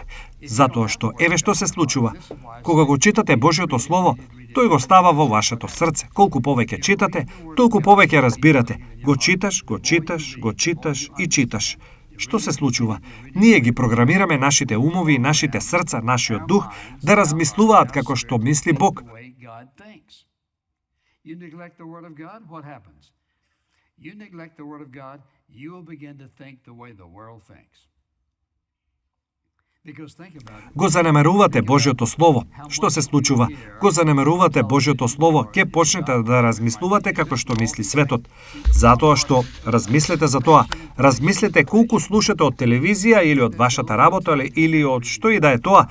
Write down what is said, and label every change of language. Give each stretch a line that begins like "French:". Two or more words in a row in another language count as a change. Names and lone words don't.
Macedonian: Затоа што еве што се случува. Кога го читате Божјото Слово, тој го става во вашето срце. Колку повеќе читате, толку повеќе разбирате. Го читаш и читаш. Што се случува? Ние ги програмираме нашите умови и нашите срца, нашиот дух, да размислуваат како што мисли Бог.
English: You neglect the Word of God, what happens? You neglect the Word of God, you will begin to think the way the world thinks.
Macedonian: Го занемарувате Божјото Слово. Што се случува? Го занемарувате Божјото Слово, ќе почнете да размислувате како што мисли светот. Затоа што размислете за тоа. Размислете колку слушате од телевизија или од вашата работа или од што и да е тоа.